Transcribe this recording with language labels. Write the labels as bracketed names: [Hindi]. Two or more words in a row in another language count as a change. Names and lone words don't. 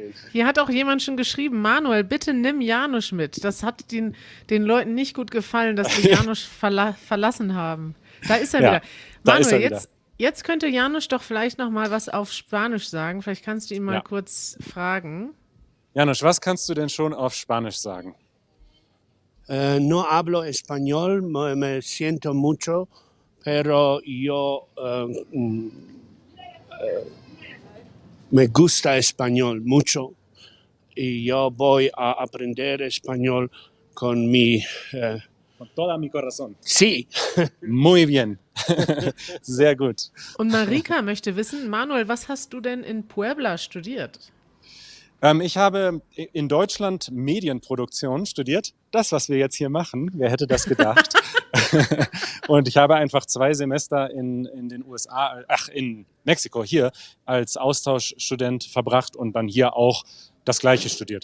[German] Hier hat auch jemand schon geschrieben, Manuel, bitte nimm Janusz mit. Das hat den Leuten nicht gut gefallen, dass wir Janusz verlassen haben. Da ist er wieder. Da Manuel, ist er wieder. jetzt könnte Janusz doch vielleicht noch mal was auf Spanisch sagen. Vielleicht kannst du ihn mal kurz fragen. Janusz, was kannst du denn schon auf Spanisch sagen? [Spanish] No hablo español, me siento mucho, pero yo me gusta español mucho y yo voy a aprender español con mi... Con toda mi corazón. Sí. Muy bien. [German] Sehr gut. Und Marika möchte wissen, Manuel, was hast du denn in Puebla studiert? Ich habe in Deutschland Medienproduktion studiert. Das, was wir jetzt hier machen, wer hätte das gedacht? Und ich habe einfach 2 Semester in den USA, in Mexiko hier als Austauschstudent verbracht und dann hier auch das Gleiche studiert.